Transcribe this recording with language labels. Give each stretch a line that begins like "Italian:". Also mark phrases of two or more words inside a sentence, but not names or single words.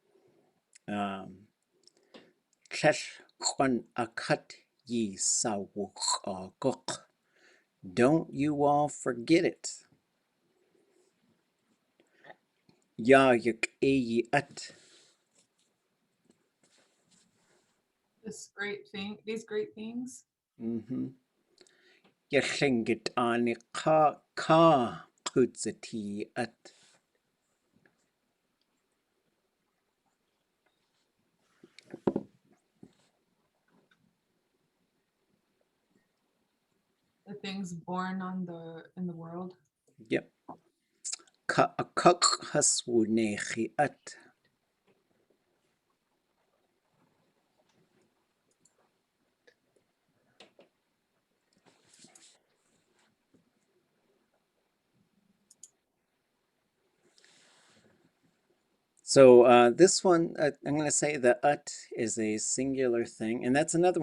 English: Don't you all forget it. This great thing, these great things.
Tlingit: Mm-hmm. Yashingit ka kudzati at.
English: The things born in the world. Yep.
Tlingit: Ka akak haswunechi at.
English: So this one, I'm going to say the ut is a singular thing, and that's another one.